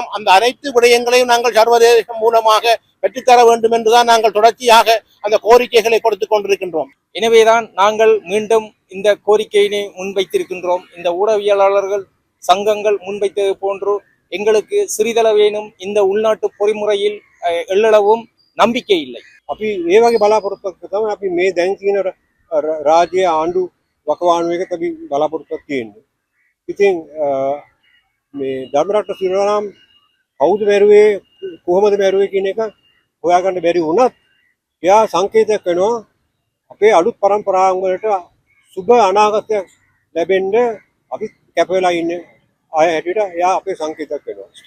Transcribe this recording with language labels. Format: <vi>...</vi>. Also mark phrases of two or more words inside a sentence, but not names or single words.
<ta>அந்த அனைத்து விடயங்களையும் நாங்கள் சர்வதேசம் மூலமாக பெற்றுத்தர வேண்டும் என்றுதான் நாங்கள் தொடர்ச்சியாக அந்த கோரிக்கைகளை கொடுத்துக் கொண்டிருக்கின்றோம். எனவேதான் நாங்கள் மீண்டும் இந்த கோரிக்கையினை முன்வைத்திருக்கின்றோம். இந்த ஊடகவியலாளர்கள் சங்கங்கள் முன்வைத்தது போன்று எங்களுக்கு சிறிதளவேனும் இந்த உள்நாட்டு பொறிமுறையில் எள்ளளவும் நம்பிக்கை இல்லை.</ta> <si>අපි ඒ වගේ බලාපොරොත්තුවක් තමයි අපි මේ දැන් තියෙන රාජ්‍ය ආණ්ඩු වකවානුවක අපි බලාපොරොත්තුවක් තියෙන්නේ. ඉතින් මේ ධර්මරත්න සිරිවරම් කවුද මැරුවේ, කොහොමද මැරුවේ කියන එක හොයාගන්න බැරි වුණත් එයා සංකේතයක් වෙනවා අපේ අලුත් පරම්පරාවන් වලට සුබ අනාගතයක් ලැබෙන්න අපි කැප වෙලා ඉන්නේ අය හැටියට එයා අපේ සංකේතයක් වෙනවා.</si>